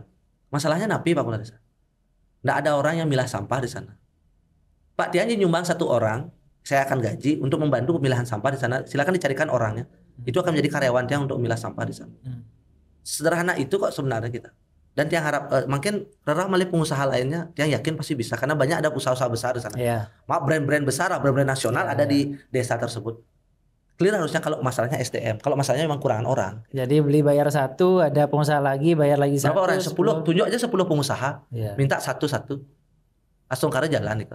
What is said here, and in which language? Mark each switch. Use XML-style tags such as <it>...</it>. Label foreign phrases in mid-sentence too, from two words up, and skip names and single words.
<id>Masalahnya napi Pak Kepala Desa. Nggak ada orang yang milah sampah di sana. Pak Tian nyumbang 1 orang, saya akan gaji untuk membantu pemilahan sampah di sana. Silakan dicarikan orangnya. Itu akan menjadi karyawan Tian untuk memilah sampah di sana. Sederhana itu kok sebenarnya kita. Dan Tiang harap makin</id> <ban>rerah malih</ban> <id>pengusaha lainnya, Tiang yakin pasti bisa karena banyak ada usaha-usaha besar di sana. Brand-brand besar, brand-brand nasional ada di desa tersebut. Clear harusnya kalau masalahnya SDM. Kalau masalahnya memang kurangan orang. Jadi beli bayar 1, ada pengusaha lagi bayar lagi 1. Berapa orang? 10. Tunjuk aja 10 pengusaha. Minta 1. Astungkara jalan itu.</id>